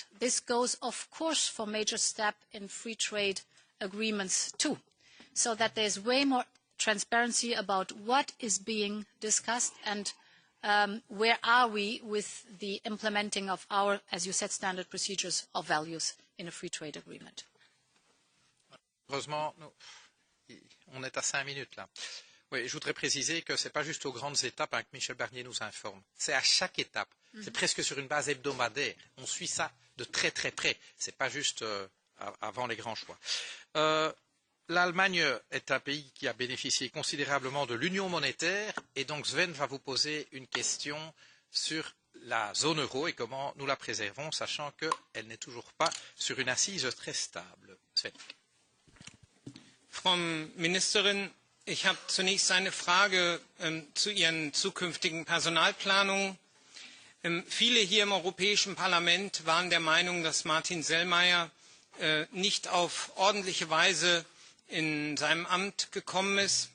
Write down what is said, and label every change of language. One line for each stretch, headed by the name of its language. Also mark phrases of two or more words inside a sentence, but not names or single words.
English: This goes of course for major step in free trade agreements too, so that there's way more transparency about what is being discussed and where are we with the implementing of our, as you said, standard procedures of values in a free trade agreement.
French: Heureusement, on est à 5 minutes là. Oui, je voudrais préciser que ce n'est pas juste aux grandes étapes que Michel Barnier nous informe. C'est à chaque étape. C'est presque sur une base hebdomadaire. On suit ça de très très près. Ce n'est pas juste avant les grands choix. L'Allemagne est un pays qui a bénéficié considérablement de l'union monétaire et donc Sven va vous poser une question sur la zone euro et comment nous la préservons, sachant qu'elle n'est toujours pas sur une assise très stable. Sven.
German: Frau Ministerin, ich habe zunächst eine Frage zu Ihren zukünftigen Personalplanungen. Viele hier im Europäischen Parlament waren der Meinung, dass Martin Selmayr nicht auf ordentliche Weise in seinem Amt gekommen ist.